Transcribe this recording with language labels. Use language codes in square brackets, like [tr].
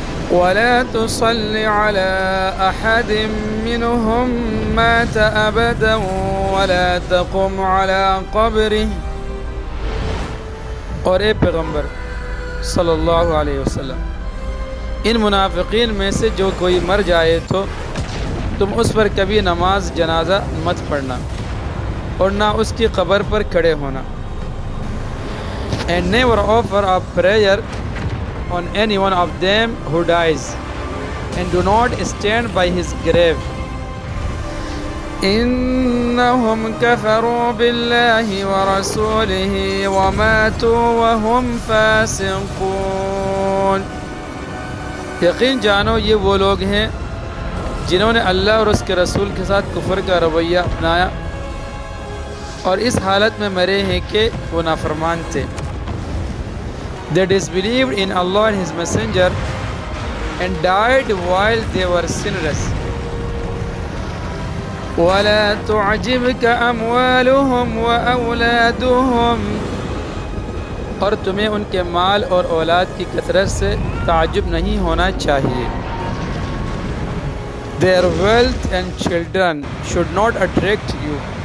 [ar] ولا تصل على أحد منهم مات أبدا ولا تقم على قبره. [ur] اور اے پیغمبر صلی اللہ علیہ وسلم، ان منافقین میں سے جو کوئی مر جائے تو تم اس پر کبھی نماز جنازہ مت پڑھنا اور نہ اس کی قبر پر کھڑے ہونا. [en] And never offer a prayer on any one of them who dies, and do not stand by his grave. [ar] إنهم كفروا بالله ورسوله وماتوا وهم فاسقون. [ur] یقین جانو یہ وہ لوگ ہیں جنہوں نے اللہ اور اس کے رسول کے ساتھ کفر کا رویہ اپنایا اور اس حالت میں مرے ہیں کہ وہ نافرمان تھے. [en] They disbelieved in Allah and His Messenger and died while they were sinners. [ar] وَلَا تُعْجِبْكَ أَمْوَالُهُمْ وَأَوْلَادُهُمْ. [ur] اور تمہیں ان کے مال اور اولاد کی کثرت سے تعجب نہیں ہونا چاہیے. [en] Their wealth and children should not attract you.